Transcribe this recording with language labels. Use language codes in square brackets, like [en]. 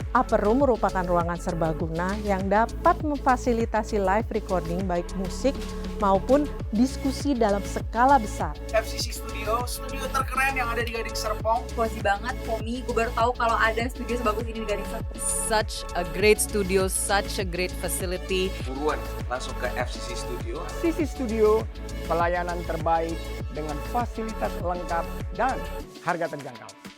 [id] Upper Room merupakan ruangan serbaguna yang dapat memfasilitasi live recording baik musik maupun diskusi dalam skala besar. FCC Studio terkeren yang ada di Gading Serpong. Cozy banget, Pomi. Gue baru tahu kalau ada studio sebagus ini di Gading Serpong. [en] Such a great studio, such a great facility. [id] Buruan, langsung ke FCC Studio. FCC Studio, pelayanan terbaik dengan fasilitas lengkap dan harga terjangkau.